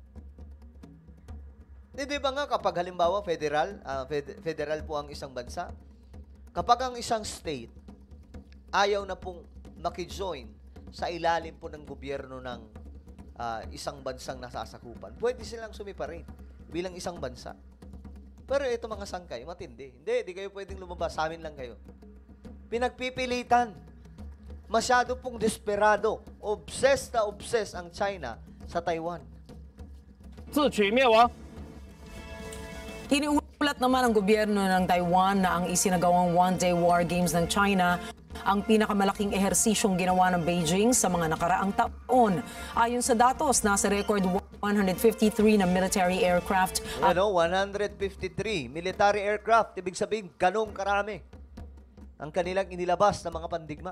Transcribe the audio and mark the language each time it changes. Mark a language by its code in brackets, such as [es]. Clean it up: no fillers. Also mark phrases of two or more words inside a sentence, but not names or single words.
[tl] Di ba nga kapag halimbawa federal po ang isang bansa, kapag ang isang state ayaw na pong makijoin sa ilalim po ng gobyerno ng isang bansang nasasakupan, pwede silang sumipa rin bilang isang bansa. Pero ito mga sangkay, matindi. Hindi, di kayo pwedeng lumabas. Sa amin lang kayo. Pinagpipilitan. Masyado pong desperado. Obsessed na obsessed ang China sa Taiwan. [zh] 自取灭亡。 [tl] Iniulat naman ng gobyerno ng Taiwan na ang isinagawang [en] one-day war games [tl] ng China ang pinakamalaking ehersisyong ginawa ng Beijing sa mga nakaraang taon. Ayon sa datos, nasa record 153 na [en] military aircraft. 153 military aircraft. [tl] Ibig sabihin, ganong karami ang kanilang inilabas na mga pandigma.